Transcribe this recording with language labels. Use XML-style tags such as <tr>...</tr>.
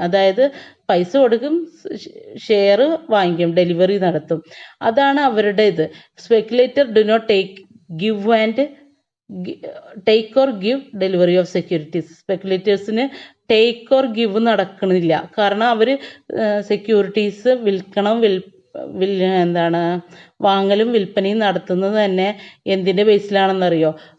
<ml>അതായത് പൈസ കൊടുക്കും, ഷെയർ വാങ്ങിക്കും, ഡെലിവറി നടത്തും. അതാണ് അവരുടെ ഇത്.</ml> <en>Speculator do not give and take or give delivery of securities.</en> <ml>സ്പെക്കുലേറ്റേഴ്സിന്</ml> <en>take or give</en> <ml>നടക്കണില്ല. കാരണം അവർ സെക്യൂരിറ്റീസ് വിൽക്കണം, എന്താണ് വാങ്ങലും വിൽപ്പനയും നടത്തുന്നത് തന്നെ എന്തിൻ്റെ ബേസിലാണെന്നറിയോ?</ml>